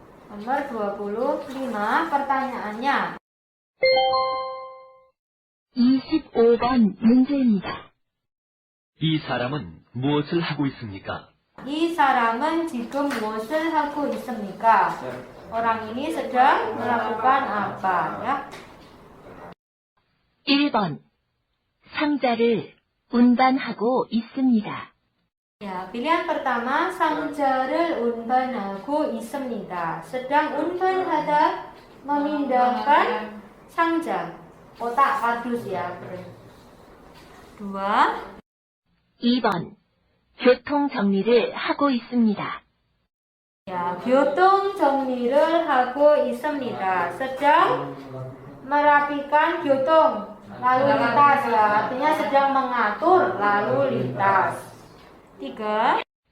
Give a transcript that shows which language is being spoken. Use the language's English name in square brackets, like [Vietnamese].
[Indonesian] Nomor 25, pertanyaannya. [Korean] 25번 문제입니다. 이 사람은 무엇을 하고 있습니까? 이 사람은 지금 무엇을 하고 있습니까? [Indonesian] Orang ini sedang melakukan apa, ya? [Korean] 1번 상자를 운반하고 있습니다. [Indonesian] Ya, pilihan pertama [Korean] 상자를 운반하고 있습니다. [Indonesian] sedang unban하다 memindahkan 상자, kotak kardus ya. 2. [Korean] 2번 교통 정리를 하고 있습니다. Ya, 교통 정리를 하고 있습니다. [Indonesian] sedang merapikan 교통 lalu lintas ya, artinya sedang mengatur lalu lintas. 3.